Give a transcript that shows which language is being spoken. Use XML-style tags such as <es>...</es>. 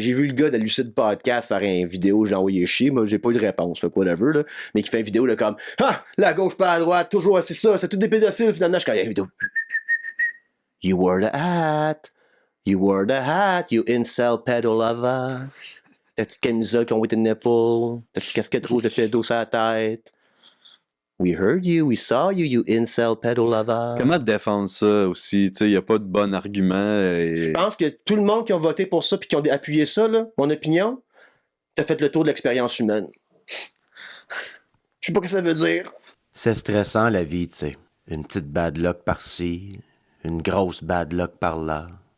<fr>J'ai vu le gars de Lucide Podcast faire une vidéo, j'ai envoyé chier, moi j'ai pas eu de réponse, fait whatever, là, mais qui fait une vidéo là comme ah, la gauche pas à droite, toujours c'est ça, c'est tous des pédophiles finalement, je connais la vidéo.</fr> <en>You wore the hat. You wore the hat, you incel pedo lover.</en> <fr>Ta petite camisole qui ont été nipple, ta petite casquette rouge de pédo sur la tête.</fr> <en>We heard you, we saw you, you incel pedo lover.</en> <fr>Comment défendre ça aussi? Il n'y a pas de bon argument. Je pense que tout le monde qui a voté pour ça puis qui ont appuyé ça, là, mon opinion, t'as fait le tour de l'expérience humaine. Je sais pas ce que ça veut dire. C'est stressant, la vie, tu sais. Une petite bad luck par-ci, une grosse bad luck par-là.</fr>